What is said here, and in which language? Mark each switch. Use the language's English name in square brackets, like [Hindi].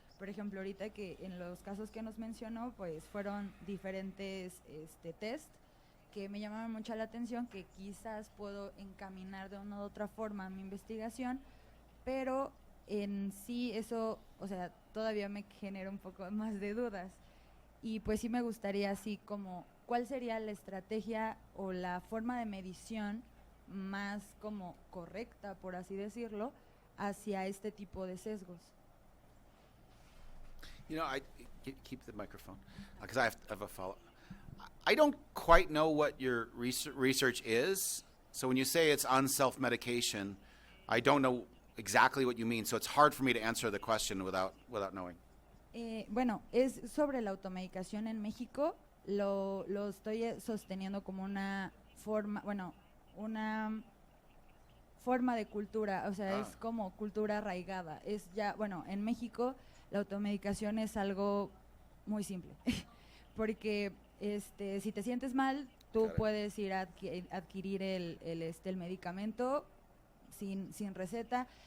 [Spanish] Por ejemplo, ahorita que en los casos que nos mencionó, pues fueron diferentes test que me llamaban mucho la atención, que quizás puedo encaminar de una u otra forma a mi investigación, pero en sí eso, o sea, todavía me genera un poco más de dudas. Y pues sí me gustaría así como, ¿cuál sería la estrategia o la forma de medición más como correcta, por así decirlo, hacia este tipo de sesgos? [English] You know, I keep the microphone because I have a follow. I don't quite know what your research is. So when you say it's on self-medication, I don't know exactly what you mean. So it's hard for me to answer the question without knowing. [Spanish] Bueno, es sobre la automedicación en México. Lo estoy sosteniendo como una forma, bueno, una forma de cultura, o sea, es como cultura arraigada. Es ya, bueno, en México la automedicación es algo muy simple, porque si te sientes mal, tú puedes ir a adquirir el medicamento sin receta.